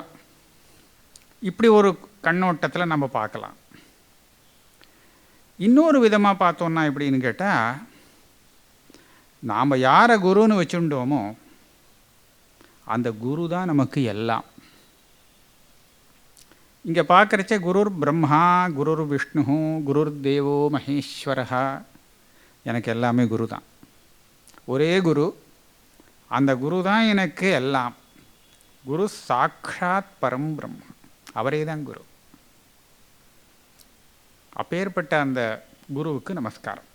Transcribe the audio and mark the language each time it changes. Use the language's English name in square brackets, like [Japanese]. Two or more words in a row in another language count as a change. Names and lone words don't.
[Tamil] இப்படி ஒரு கண்ணோட்டத்தில் நம்ம பார்க்கலாம். இன்னொரு விதமாக பார்த்தோன்னா எப்படின்னு கேட்டால், நாம் யாரை குருன்னு வச்சுட்டோமோ அந்த குரு தான் நமக்கு எல்லாம். இங்கே பார்க்குறச்ச [Sanskrit] गुरुर् ब्रह्मा, गुरुर् विष्णु, गुरुर् देवो महेश्वरः, [Tamil] எனக்கு எல்லாமே குரு தான். ஒரே குரு, அந்த குரு தான் எனக்கு எல்லாம். [Sanskrit] गुरु साक्षात् परं ब्रह्म, [Tamil] அவரே தான் குரு. அப்பேற்பட்ட அந்த குருவுக்கு நமஸ்காரம்.